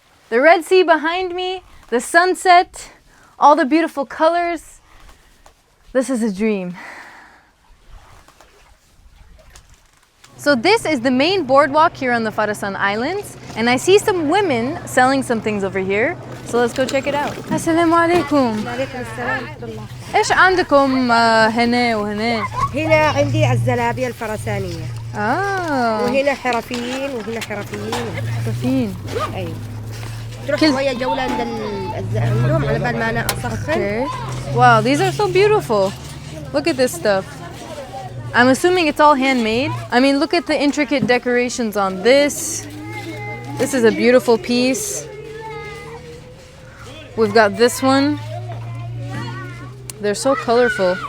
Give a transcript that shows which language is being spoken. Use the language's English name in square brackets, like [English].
[English] The Red Sea behind me, the sunset, all the beautiful colors. This is a dream. So this is the main boardwalk here on the Farasan Islands, and I see some women selling some things over here. So let's go check it out. Assalamu alaikum. [Arabic] وعليكم السلام ورحمة الله. إيش عندكم هنا وهنا؟ هنا عندي الزلابية الفرسانية. آه. وهنا حرفيين وهنا حرفيين. حرفيين. أيوة. تروح شوية جولة عند عندهم على بال ما أنا أسخن. [English] Okay. Wow, these are so beautiful. Look at this stuff. I'm assuming it's all handmade. I mean, look at the intricate decorations on this. This is a beautiful piece. We've got this one. They're so colorful.